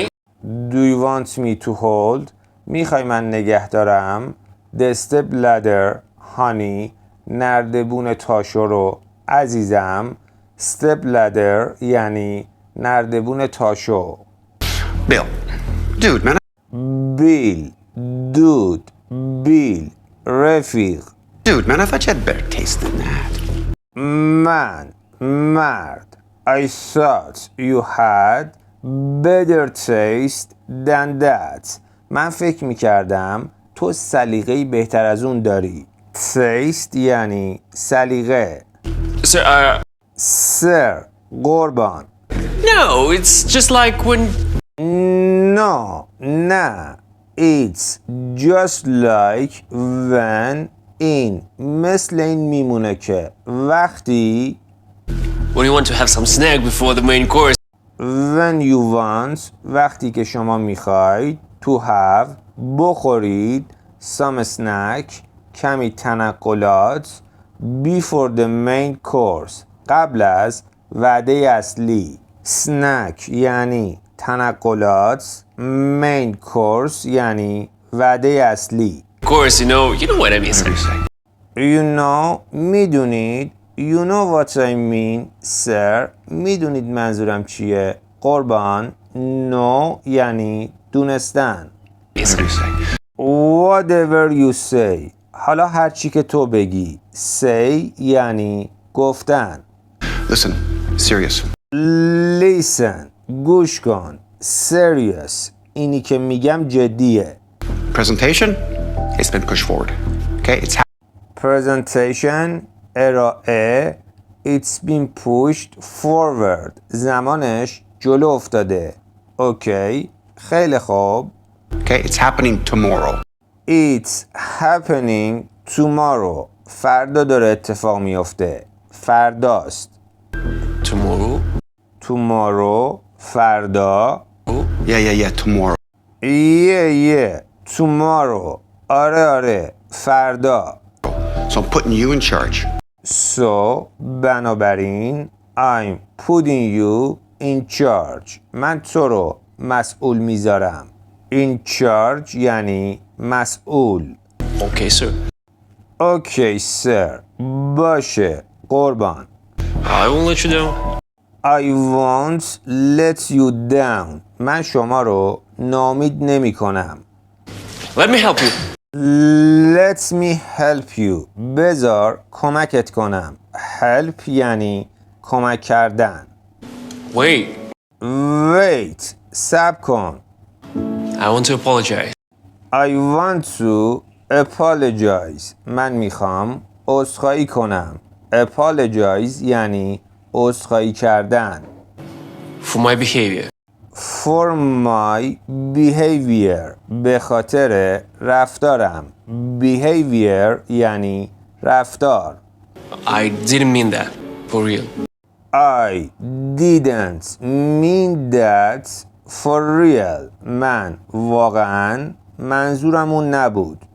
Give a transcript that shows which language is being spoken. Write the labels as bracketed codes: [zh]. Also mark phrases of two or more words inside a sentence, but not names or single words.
[en] Do you want me to hold [fa] میخوای من نگه دارم [en] The step ladder honey [fa] نردبون تاشو رو عزیزم [en] Step ladder [fa] یعنی نردبون تاشو [en] Bill. Dude, man. [fa] بیل دود بیل رفیق [en] Dude, man, I thought you had better taste than that. [fa] من مرد [en] I thought you had better taste than that [fa] من فکر میکردم تو سلیقه‌ای بهتر از اون داری taste یعنی سلیقه [en] Sir, [fa] سر قربان [en] no, it's just like when... No, نه It's just like when in [fa] مثل این میمونه که وقتی [en] When you want to have some snack before the main course. when you want [fa] وقتی که شما میخواید [en] to have [fa] بخورید [en] some snack [fa] کمی تنقلات [en] before the main course [fa] قبل از وعده اصلی snack یعنی تنقلات [en] main course [fa] یعنی وعده اصلی [en] Of course, you know what I mean, sir. You know میدونید You know what I mean sir [fa] میدونید منظورم چیه قربان [en] No [fa] یعنی دونستن [en] Yes, sir. Whatever you say [fa] حالا هر چی که تو بگی Say یعنی گفتن [en] Listen, serious. [fa] Listen گوش کن Serious اینی که میگم جدیه [en] Presentation, it's been pushed forward. Okay, it's [fa] Presentation ارائه [en] It's been pushed forward [fa] زمانش جلو افتاده اوکی خیلی خوب [en] okay, it's happening tomorrow. It's happening tomorrow [fa] فردا داره اتفاق میفته فرداست [en] Tomorrow? [fa] Tomorrow فردا [en] Yeah, tomorrow. Yeah tomorrow [fa] آره فردا [en] So I'm putting you in charge. So بنابراین I'm putting you in charge [fa] من تو رو مسئول میذارم [en] In charge [fa] یعنی مسئول [en] Okay, sir. Okay sir [fa] باشه قربان [en] I won't let you down. I won't let you down [fa] من شما رو ناامید نمی کنم [en] Let me help you. Let me help you [fa] بذار کمکت کنم Help یعنی کمک کردن [en] Wait, [fa] Wait صبر کن [en] I want to apologize. I want to apologize [fa] من میخوام عذرخواهی کنم Apologize یعنی عذرخواهی کردن [en] For my behavior. For my behavior [fa] به خاطر رفتارم Behavior یعنی رفتار [en] I didn't mean that. For real. I didn't mean that for real [fa] من واقعا منظورم اون نبود